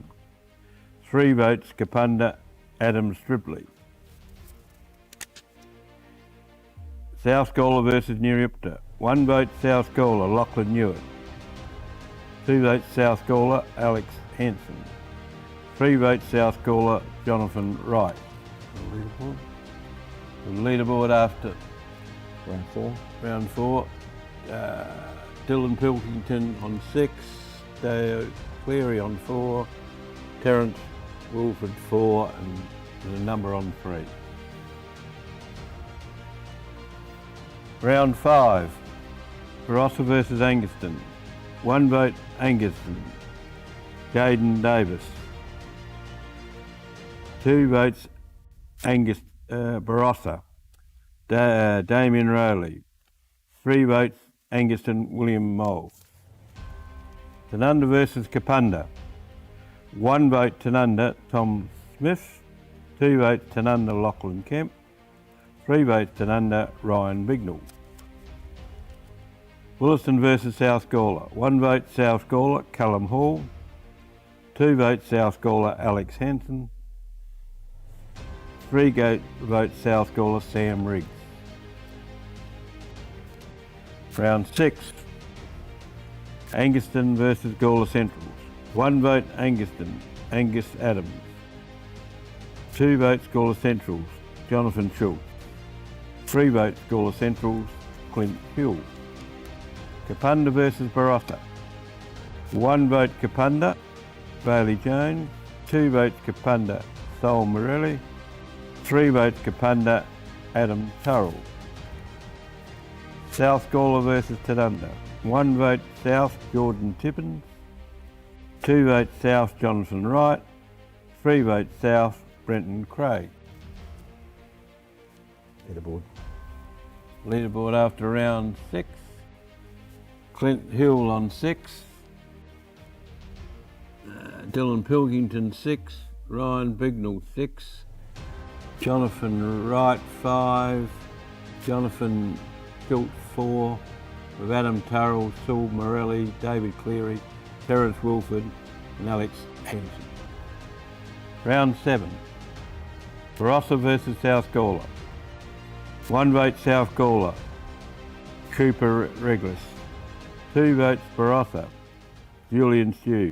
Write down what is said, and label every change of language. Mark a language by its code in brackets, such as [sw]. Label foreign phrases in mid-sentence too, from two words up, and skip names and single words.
[en] 3 votes Kapunda, Adam Stripley. South Gawler versus Newry-Upta. 1 vote South Gawler, Lachlan Hewitt. 2 votes South Gawler, Alex Hanson. 3 votes South Gawler, Jonathan Wright. The leaderboard after round 4. Dylan Pilkington on 6, Dale Cleary on 4, Terence Wilford 4, and there's a number on 3. Round 5, Barossa versus Anguston. 1 vote Anguston, Jaden Davis. 2 votes Barossa, Damien Rowley. 3 votes Anguston, William Mole. Tanunda versus Kapunda. 1 vote Tanunda, Tom Smith. 2 votes Tanunda, Lachlan Kemp. 3 votes Tanunda, Ryan Bignell. Williston versus South Gawler. 1 vote South Gawler, Callum Hall. 2 votes South Gawler, Alex Hanson. 3 votes South Gawler, Sam Riggs. Round 6, Anguston versus Gawler Centrals. 1 vote Anguston, Angus Adams. 2 votes Gawler Centrals, Jonathan Schultz. 3 votes Gawler Central's Clint Hill. Kapunda versus Barossa. 1 vote Kapunda, Bailey Jones. 2 votes Kapunda, Sol Morelli. 3 votes Kapunda, Adam Turrell. South Gawler versus Tanunda. 1 vote South, Jordan Tippins. 2 votes South, Jonathan Wright. 3 votes South, Brenton Craig. Leaderboard. Leaderboard after round 6. Clint Hill on 6. Dylan Pilkington 6. Ryan Bignell 6. Jonathan Wright 5. Jonathan Schultz 4. With Adam Turrell, Saul Morelli, David Cleary, Terence Wilford and Alex Henson. Round 7. Barossa versus South Gawler. 1 vote South Gawler, Cooper Reglis. 2 votes Barossa, Julian Stew.